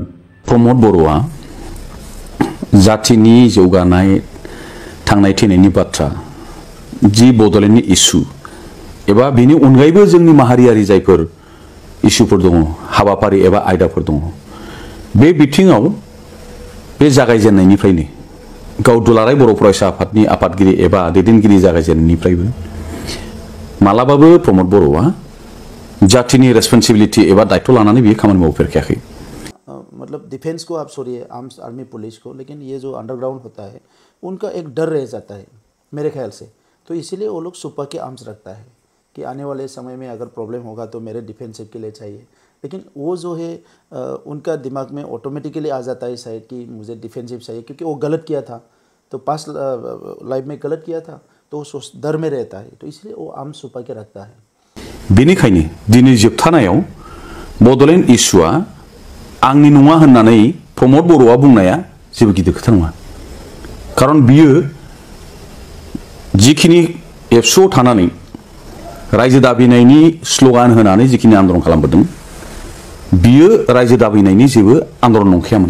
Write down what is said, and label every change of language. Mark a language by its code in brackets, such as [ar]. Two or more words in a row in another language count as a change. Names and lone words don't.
[brx] प्रमोद बर'आ जातिनि जौगानाय थांनाय थैनायनि बाथ्रा जि बड'लेण्डनि इस्यु एबा बेनि अनगायैबो जोंनि माहारियारि जायफोर इस्युफोर दङ, हाबाफारि एबा आयदाफोर दङ, बे बिथिङाव बे जागायजेननायनिफ्रायनो गाव दुलाराय बर' फरायसा आफादनि आफादगिरि एबा दैदेनगिरि जागायजेननायनिफ्रायबो मालाबाबो प्रमोद बर'आ जातिनि रेसपन्सिबिलिटी एबा दायित्व लानानै बियो खामानि मावफेरखायाखै। [hi] मतलब डिफेंस को आप छोड़िए, [en] arms army police [hi] को, लेकिन ये जो अंडरग्राउंड होता है उनका एक डर रह जाता है मेरे ख्याल से। तो इसीलिए वो लोग सुपर के आर्म्स रखता है कि आने वाले समय में अगर प्रॉब्लम होगा तो मेरे डिफेंसिव के लिए चाहिए। लेकिन वो जो है उनका दिमाग में ऑटोमेटिकली आ जाता है शायद कि मुझे डिफेंसिव चाहिए, क्योंकि वो गलत किया था, तो [en] past life [hi] में गलत किया था, तो वो डर में रहता है, तो इसलिए वो [en] arms super [hi] के रखता है। [brx] बेनिखायनो दिनै जोबथानायाव बड'लेण्ड इस्युआ आंनि नङा होननानै प्रमोद बर'आ बुंनाया जेबो गिदिर खोथा नङा। खारन बियो जिखिनि एबसुआव थानानै रायजो दाबिनायनि स्ल'गान होनानै जिखिनि आन्दलन खालामबोदों, बियो रायजो दाबिनायनि जेबो आन्दलन नंखायामोन।